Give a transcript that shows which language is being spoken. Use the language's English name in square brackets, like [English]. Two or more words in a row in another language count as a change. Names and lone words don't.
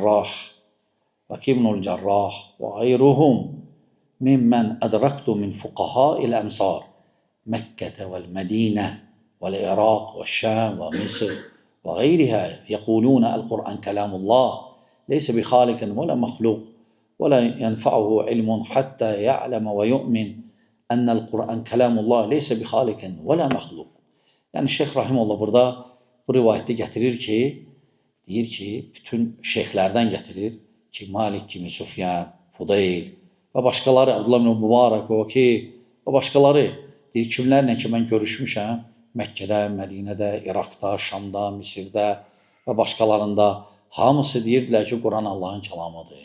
[Arabic] الجراح وغيرهم ممن أدركت من فقهاء الأمصار مكة والمدينة والعراق والشام ومصر وغيرها يقولون القرآن كلام الله ليس بخالق ولا مخلوق ولا ينفعه علم حتى يعلم ويؤمن أن القرآن كلام الله ليس بخالق ولا مخلوق. [Azerbaijani] Yəni Şeyx Rahimullah burada bu rivayətdə gətirir ki, deyir ki, bütün şeyxlərdən gətirir ki, Malik kimi, Sufyan, Fudayl və başqaları, Abdullah ibn Mübarək və başqaları deyir, kimlərlə ki, mən görüşmüşəm, Məkkədə, Mədinədə, İraqda, Şamda, Misirdə və başqalarında hamısı deyirdilər ki, Quran Allahın kəlamıdır.